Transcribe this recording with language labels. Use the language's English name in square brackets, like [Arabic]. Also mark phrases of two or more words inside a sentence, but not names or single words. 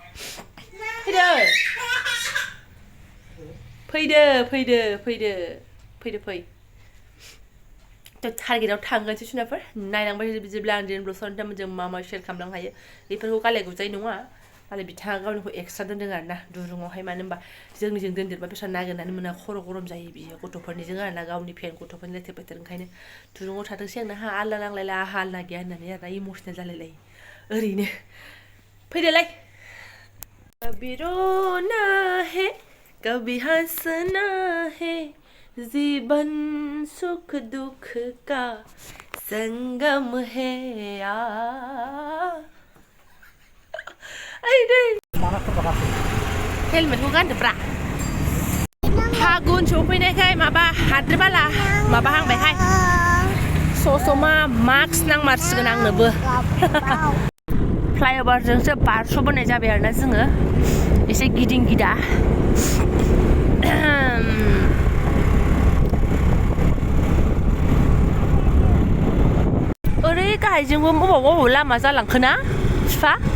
[Bodo] फै टारगेटआव थांगोनसै सुनाफोर नायलांबाय बिदिब्ला आं दिनै ब्लगजों मा शेयार खालामलांनो हायो बेफोरखौ गालाय गुजाय नङा मालाय बिथाङा गावनिखौ एक्सट्रा दोनदों आरो ना दुरुङावहाय मानो होनबा जोंनिजों दोनदेरबा दस्रा नागिरनानै मोना खर' गरम जायो बियो गथ'फोरनिजों आरो ना गावनि फेन गथ'फोरनि लेथेर फेथेर ओंखायनो दुरुङाव थाथोंसै आंना आलदा नांलायला आहा आलदा गैया होननानै आरो ना इमसनेल जालायलायो ओरैनो फैदोलाय [Hindi] कभी रोना है कभी हंसना है जीवन सुख दुख का संगम है [Bodo] हेलमेटखौ गानदोब्रा फागुन सफैनायखाय माबा हाद्रिबाला माबा हांबायहाय ससमा मास्क नांमारसिगोन आंनोबो फ्लाइअभारजोंसो बारस'बोनाय जाबाय आरोना जोङो एसे गिदिं गिदा ओरै गाहायजोंबो बबाव लामा जालांखोना बिफा